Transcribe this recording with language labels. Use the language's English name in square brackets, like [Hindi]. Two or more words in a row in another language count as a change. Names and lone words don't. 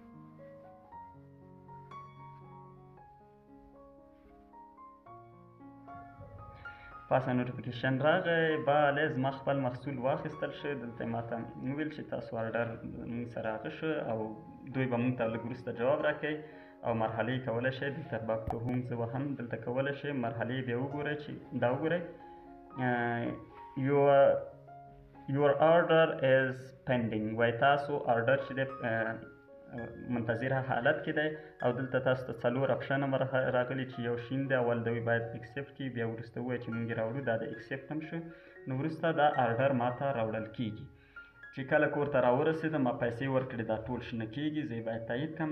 [Pashto] پاسه نوټیفیکیشن راغی، بله زما خپل محصول واخیستل شو. دلته ما ته وویل چې تاسو آرډر موږ سره هغه شو او دوی به موږ ته لږ وروسته جواب راکوي او مرحلې یې کولی شئ دلته [English] back to home [Pashto] زه وهم دلته کولی شئ مرحلې بیا وګورئ چې دا وګورئ [English] your order is pending. [Pashto] وایي تاسو آرډر چې دی منتظره حالت کې دی او دلته تاسو ته 4 اپشن هم راغلي چې یو شین دی، اول دوی باید اکسپټ کړي، بیا وروسته ووایي چې موږ یې راوړو، دا د اکسپټ هم شو. نو وروسته دا آرډر ما ته راوړل کېږي چې کله کور ته راورسېدم ما پیسې ورکړې دا ټول شنه کېږي، زه یې باید تایید کړم.